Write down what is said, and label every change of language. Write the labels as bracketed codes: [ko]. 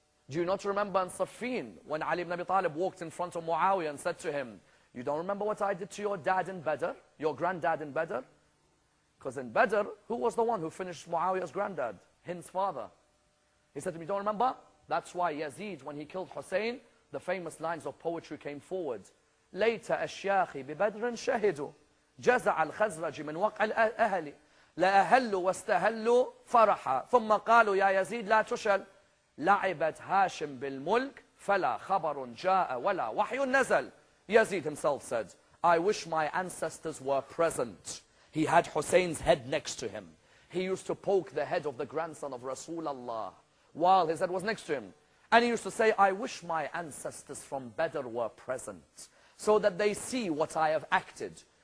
[en] Do you not remember in Siffin when Ali ibn Abi Talib walked in front of Muawiyah and said to him, you don't remember what I did to your dad in Badr? Your granddad in Badr? Because in Badr, who was the one who finished Muawiyah's granddad? Hind's father. He said to me, don't remember? That's why Yazid, when he killed Hussein, the famous lines of poetry came forward. Later [ar] أشياخي ببدر شهدوا جزع الخزرج من وقع الأهل لا أهلوا واستهلوا فرحا ثم قالوا يا يزيد لا تشل لعبت هاشم بالملك فلا خبر جاء ولا وحي نزل. [en] Yazid himself said, I wish my ancestors were present. He had Hussein's head next to him. He used to poke the head of the grandson of Rasulullah while his head was next to him. And he used to say, I wish my ancestors from Badr were present so that they see what I have acted.